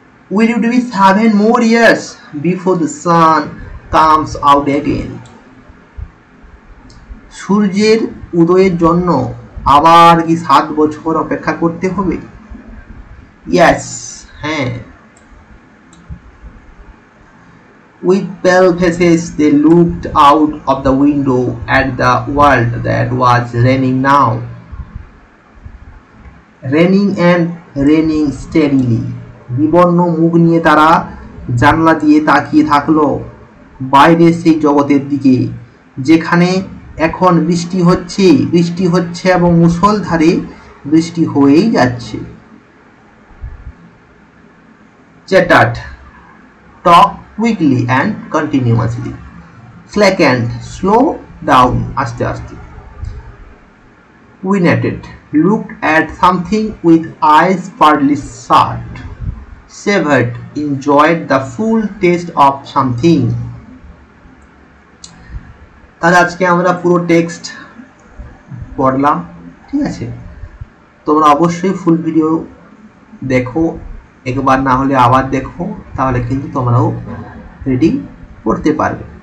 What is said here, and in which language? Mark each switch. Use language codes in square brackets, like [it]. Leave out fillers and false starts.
[en] Will it be 7 more years before the sun comes out again? [bn] সূর্যের উদয়ের জন্য আবার কি 7 বছর অপেক্ষা করতে হবে? [en] Yes, [bn] হ্যাঁ। [en] With pale faces they looked out of the window at the world that was raining now. Raining and raining steadily. [bn] বিবর্ণ মুখ নিয়ে তারা জানলা দিয়ে তাকিয়ে থাকলো বাইরের সেই জগতের দিকে, যেখানে এখন বৃষ্টি হচ্ছে এবং মুষলধারে বৃষ্টি হয়েই যাচ্ছে। [en] Chattered, talk quickly and continuously. Slackened, slow down, [bn] আস্তে আস্তে। [en] Whinnied, looked at something with eyes partly shut. Savored, enjoyed the full taste of something. [bn] তাহলে আজকে আমরা পুরো টেক্সট পড়লাম, ঠিক আছে? তোমরা অবশ্যই ফুল ভিডিও দেখো, একবার না হলে আবার দেখো, তাহলে কিন্তু তোমরাও রিডিং পড়তে পারবে।